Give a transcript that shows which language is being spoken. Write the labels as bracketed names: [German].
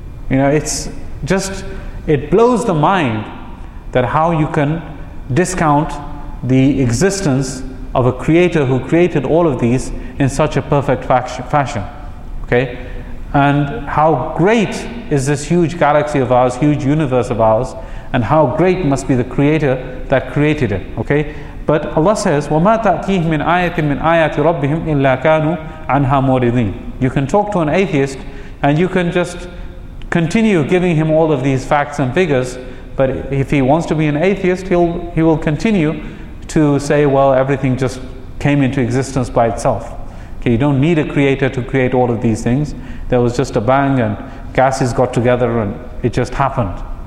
[English] You know, it's just, it blows the mind that how you can discount the existence of a creator who created all of these in such a perfect fashion. Okay? And how great is this huge galaxy of ours, huge universe of ours, and how great must be the creator that created it. Okay? But Allah says, [Arabic] وَمَا تَأْتِيهِ مِنْ آيَةٍ مِنْ آيَاتِ رَبِّهِمْ إِلَّا كَانُوا عَنْهَا مُعْرِضِينَ. [English] You can talk to an atheist and you can just continue giving him all of these facts and figures, but if he wants to be an atheist, he will continue to say, well, everything just came into existence by itself. Okay, you don't need a creator to create all of these things. There was just a bang and gases got together and it just happened.